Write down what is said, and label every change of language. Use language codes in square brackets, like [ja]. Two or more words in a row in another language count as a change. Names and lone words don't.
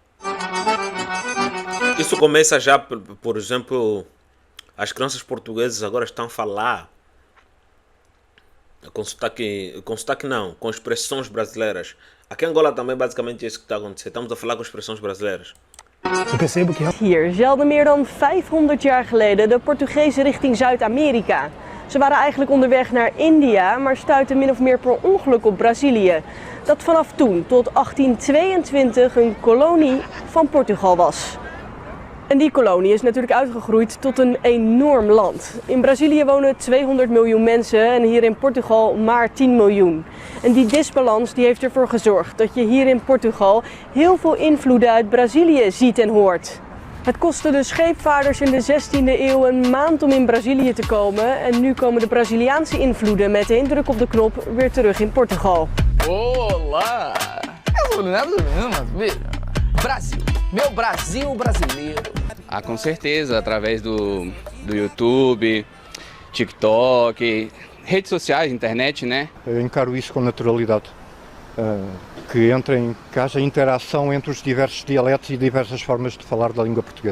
[pt] Isso começa já, por exemplo, as crianças portuguesas agora estão a falar com sotaque não, com expressões brasileiras. Aqui em Angola também basicamente é isso que está acontecendo. Estamos a falar com expressões brasileiras. [nl] Ik percebo que hier zeilden meer dan 500 jaar geleden de Portugezen richting Zuid-Amerika. Ze waren eigenlijk onderweg naar India, maar stuitten min of meer per ongeluk op Brazilië. Dat vanaf toen tot 1822 een kolonie van Portugal was. En die kolonie is natuurlijk uitgegroeid tot een enorm land. In Brazilië wonen 200 miljoen mensen en hier in Portugal maar 10 miljoen. En die disbalans die heeft ervoor gezorgd dat je hier in Portugal heel veel invloeden uit Brazilië ziet en hoort. Het kostte de scheepvaarders in de 16e eeuw een maand om in Brazilië te komen. En nu komen de Braziliaanse invloeden met één druk op de knop weer terug in Portugal. [pt] Olá! Brasil, meu Brasil brasileiro. Ah, com certeza, através do YouTube, TikTok, redes sociais, internet, né? Eu encaro isso com naturalidade, que haja interação entre os diversos dialetos e diversas formas de falar da língua portuguesa.